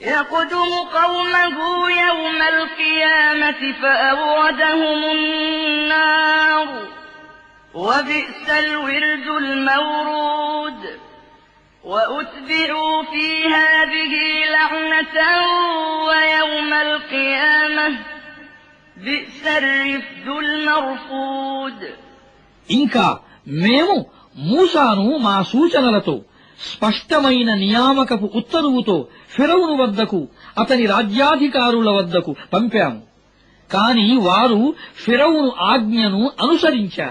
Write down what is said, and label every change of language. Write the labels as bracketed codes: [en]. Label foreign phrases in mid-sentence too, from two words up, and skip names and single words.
[ar] يقدم قومه يوم القيامة فأوردهم النار وبئس الورد المورود وأتبعوا في هذه لعنة ويوم القيامة بئس الرفد المرفود. [te] ఇంకా మేము మూసాను మా సూచనలతో స్పష్టమైన నియామకపు ఉత్తర్వుతో ఫిరౌను వద్దకు అతని రాజ్యాధికారుల వద్దకు పంపాము. కాని వారు ఫిరౌను ఆజ్ఞను అనుసరించారు.